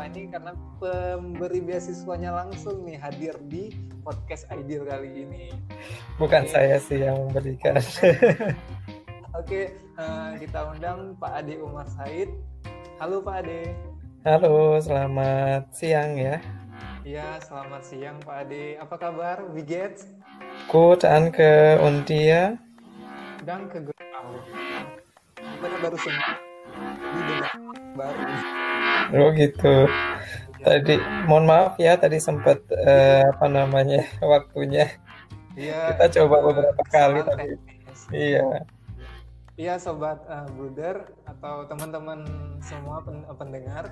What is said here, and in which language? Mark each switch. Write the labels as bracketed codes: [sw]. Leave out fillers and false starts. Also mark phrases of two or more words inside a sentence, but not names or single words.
[id] Ini karena pemberi beasiswanya langsung nih hadir di podcast Ideal kali ini. Bukan saya sih yang memberikan. Oke, kita undang Pak Ade Umar Said. Halo Pak Ade. Halo, selamat siang ya. Iya, selamat siang Pak Ade. Apa kabar? [de] Wie geht's? Gut, danke. Und dir? Danke, gut auch. [id] Baru sembuh. Baru. Oh gitu. Tadi, mohon maaf ya, tadi sempat waktunya. Iya. Kita coba beberapa kali tapi. Iya. Iya, sobat Bruder atau teman-teman semua pendengar.